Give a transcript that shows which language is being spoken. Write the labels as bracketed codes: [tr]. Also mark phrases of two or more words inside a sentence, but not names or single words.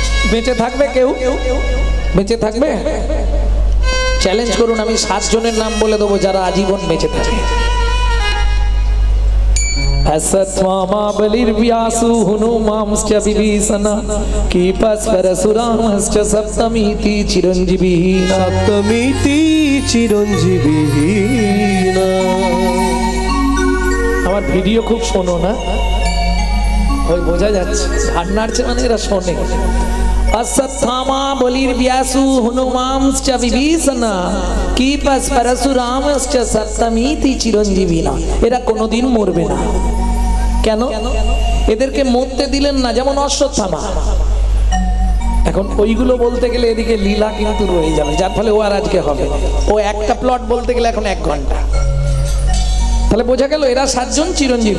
[bn] বেঁচে থাকবে কেউ? বেঁচে থাকবে? চ্যালেঞ্জ করুন, আমি 7 জনের নাম বলে দেবো যারা আজীবন বেঁচে থাকে। [sa] बलिर व्यासु हनुमांश्च विभीषण कीपस् परशुरामश्च सप्तमीति चिरंजीविना सप्तमीति चिरंजीविना। [bn] আমার ভিডিও খুব শোনো না, ওই বোঝা যাচ্ছে ঘাড় নাড়ছে মানে এরা শোনে। [sa] अश्वत्थामा बलिर व्यासु हनुमांश्च विभीषण कीपस् परशुरामश्च सप्तमीति चिरंजीविना। [bn] এরা কোনোদিন মরবে না। কেন? এদেরকে মরতে দিলেন না, যেমন অশ্বত্থামা। এখন ওইগুলো বলতে গেলে এদিকে লীলা কিন্তু রয়ে যাবে, যার ফলে ও আর আজকে হবে। ও একটা প্লট বলতে গেলে এখন 1 ঘন্টা। তাহলে বোঝা গেল এরা 7 জন চিরঞ্জীবী।